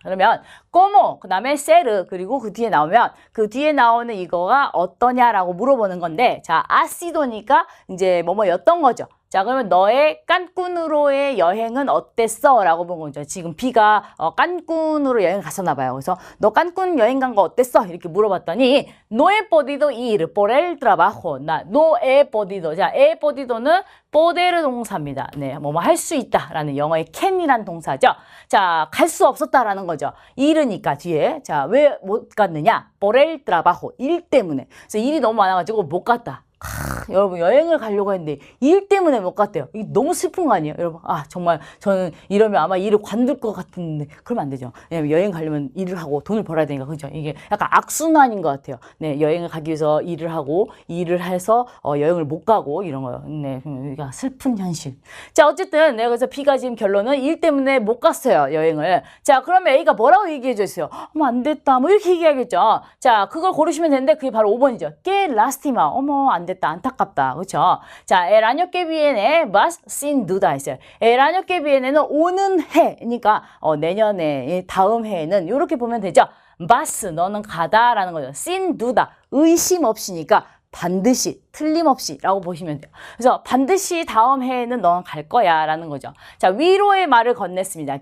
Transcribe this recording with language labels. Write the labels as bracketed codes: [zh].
[ko] 그러면 como 그다음에 세르 그리고 그 뒤에 나오는 이거가 어떠냐라고 물어보는 건데, 자, 아시도니까 이제 뭐뭐였던 거죠. 자, 그러면 너의 깐쿤으로의 여행은 어땠어? 라고 본 거죠. 지금 B가 깐쿤으로 여행 갔었나 봐요. 그래서 너 깐쿤 여행 간 거 어땠어? 이렇게 물어봤더니 [es] no he podido ir por el trabajo. no he podido. [ko] 자, [es] he podido [ko] 는 poder 동사입니다. 네, 뭐뭐 할 수 있다라는 영어의 can이란 동사죠. 자, 갈 수 없었다라는 거죠. ir으니까 뒤에. 자, 왜 못 갔느냐? [es] por el trabajo. [ko] 일 때문에. 그래서 일이 너무 많아가지고 못 갔다. 여러분, 여행을 가려고 했는데 일 때문에 못 갔대요. 이게 너무 슬픈 거 아니에요? 여러분, 정말 저는 이러면 아마 일을 관둘 것 같은데 그러면 안 되죠. 왜냐면 여행 가려면 일을 하고 돈을 벌어야 되니까. 그죠? 이게 약간 악순환인 것 같아요. 네, 여행을 가기 위해서 일을 하고 일을 해서 여행을 못 가고 이런 거요. 네, 그러니까 슬픈 현실. 자, 어쨌든 내가 그래서 B가 지금 결론은 일 때문에 못 갔어요, 여행을. 자, 그러면 A가 뭐라고 얘기해 줬어요? 안 됐다. 뭐 이렇게 얘기하겠죠. 자, 그걸 고르시면 되는데 그게 바로 5번이죠. [es] Que lástima. [ko] 안 됐다. 안타깝다. 그렇죠? [es] 자, el año que viene vas sin duda 했어요. el año que viene [ko] 는 오는 해니까 내년에 다음 해에는 이렇게 보면 되죠. vas 너는 가다라는 거죠. [es] sin duda [ko] 의심 없이니까 반드시 틀림없이 라고 보시면 돼요. 그래서 반드시 다음 해에는 넌 갈 거야 라는 거죠. 자, 위로의 말을 건넸습니다.